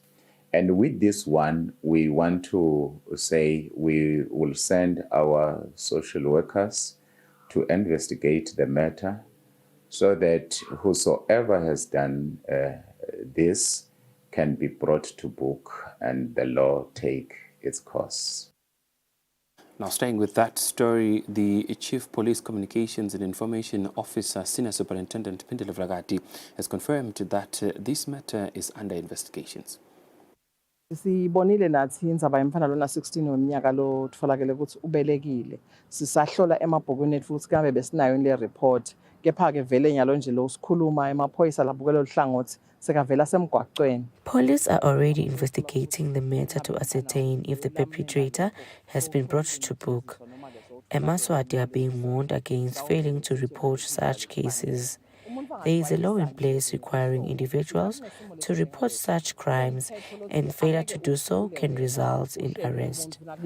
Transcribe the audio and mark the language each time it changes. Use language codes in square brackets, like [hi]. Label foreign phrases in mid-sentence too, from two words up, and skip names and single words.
[en] And with this one, we want to say we will send our social workers to investigate the matter so that whosoever has done this can be brought to book and the law take its course. Now, staying with that story, the Chief Police Communications and Information Officer, Senior Superintendent Pindile Vragati, has confirmed that this matter is under investigations. [ss] Sibonile nathi indzaba yemfana lona 16 weminyaka lo tfolakele ukuthi ubelekile sisahlola emabhukwini ethu futhi kambe besinayo le report kepha ke vele nyalo nje lo sikhuluma emaphoyisa labukela oluhlangothi sekavela semgwaqweni. [en] Police are already investigating the matter to ascertain if the perpetrator has been brought to book. Eswatini are being warned against failing to report such cases. There is a law in place requiring individuals to report such crimes, and failure to do so can result in arrest.